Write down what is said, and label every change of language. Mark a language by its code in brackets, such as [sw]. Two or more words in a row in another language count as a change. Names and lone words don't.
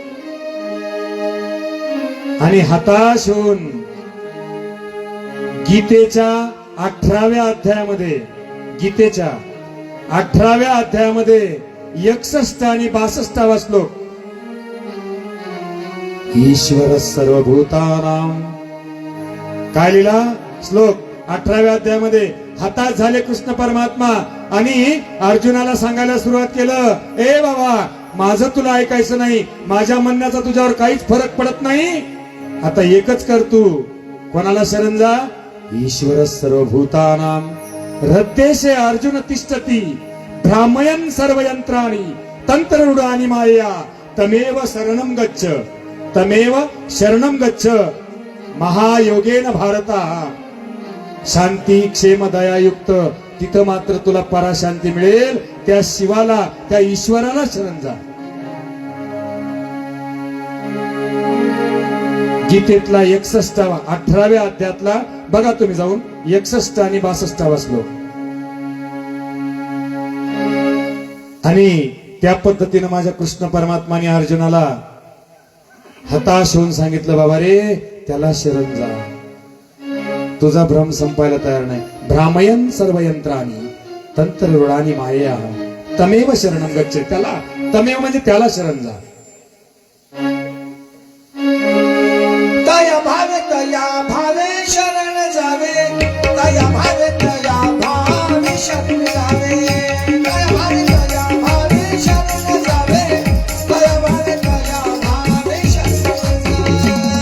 [mr] आणि हताश होऊन गीतेच्या 18व्या अध्यायामध्ये, गीतेच्या 18व्या अध्यायामध्ये 61 आणि 62 श्लोक, [sa] ईश्वर सर्वभूतानां, [mr] काय लिहिला श्लोक 18व्या अध्यायामध्ये. हताश झाले कृष्ण परमात्मा आणि अर्जुनाला सांगायला सुरुवात केलं, ए बाबा माझं तुला ऐकायचं नाही, माझ्या म्हणण्याचा तुझ्यावर काहीच फरक पडत नाही. आता एकच कर तू. कोणाला शरण जा? [sa] ईश्वर सर्वभूतानां हृद्देशे अर्जुन तिष्ठती भ्रामयन् सर्वयंत्राणि तंत्ररूढानि मायया तमेव शरणं गच्छ, तमेव शरणं गच्छ. महायोगेन भारता शांती क्षेम दयायुक्त, [mr] तिथं मात्र तुला पराशांती मिळेल. त्या शिवाला, त्या ईश्वराला शरण जा. गीतेतला 61 18व्या अध्यायातला बघा तुम्ही जाऊन, 61 आणि 62 श्लोक. आणि त्या पद्धतीनं माझ्या कृष्ण परमात्माने अर्जुनाला हताश होऊन सांगितलं, बाबा रे त्याला शरण जा. तुझा भ्रम संपायला तयार नाही. [sa] भ्रामयन् सर्व यंत्राणी तंत्ररूढानि मायया तमेव शरणं गच्छ. [mr] त्याला तमेव म्हणजे त्याला शरण जा. तया भावे शरण जावे, तया भावे शरण जावे, तया भावे शरण जावे, तया भावे शरण जावे,